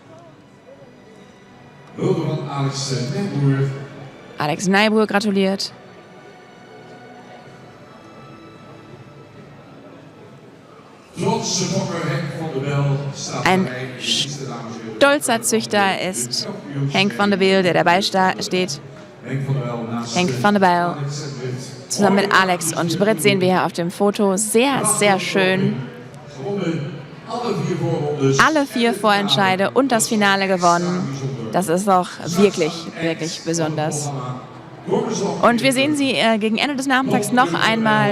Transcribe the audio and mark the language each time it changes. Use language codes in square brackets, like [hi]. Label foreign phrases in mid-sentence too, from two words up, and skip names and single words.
[de] Alex Nijboer gratuliert. Ein stolzer Züchter ist Henk van der Wil, der dabei steht. Henk van der Wil. Zusammen mit Alex und Brit sehen wir hier auf dem Foto. Sehr, sehr schön. Alle 4 Vorentscheide und das Finale gewonnen. Das ist auch wirklich, wirklich besonders. Und wir sehen sie gegen Ende des Nachmittags noch einmal.